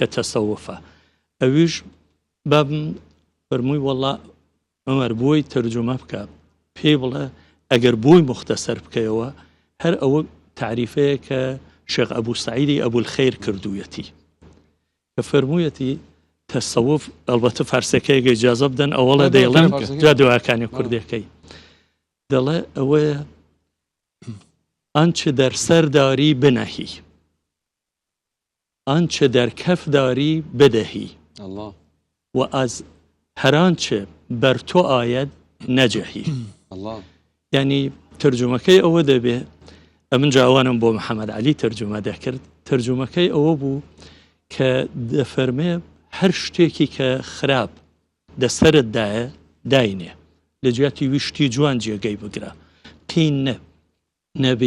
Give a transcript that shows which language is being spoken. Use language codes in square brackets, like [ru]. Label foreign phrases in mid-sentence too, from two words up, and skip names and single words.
[ckb] تەسەوفە ئەویش بابم فەرمووی وەڵڵا ئەمەر بۆی تەرجمە بکە پێی بڵێ ئەگەر بۆی مختصەر بکەیەوە هەر ئەوە تعریفەیە کە شێخ ئەبوو سەعیدی ئەبوولخەیر کردوویەتی کە فەرموویەتی تەسەوف ئەلبەتە فارسەکەیەکە ئیجازە بدەن ئەوەڵە دەیڵێن جا دواکانی کوردەکەی دەڵێ ئەوەیە [fa] ئانچە دەرسەرداری بنەهی آنچه در کف داری بدهی و از هر آنچه بر تو آید نەجەهی [ckb] ینی ترجمەکەی ئەوە دەبێ ئەمن جاوانم بۆ محەممەد علی ترجمە دەکرد ترجمەکەی ئەوە بوو کە دەفەرمێ هەر شتێکی کە خراپ دەسەرتدایە داینێ لە جیاتی ویشتی جوان جێگەی بگرە قین نەبێ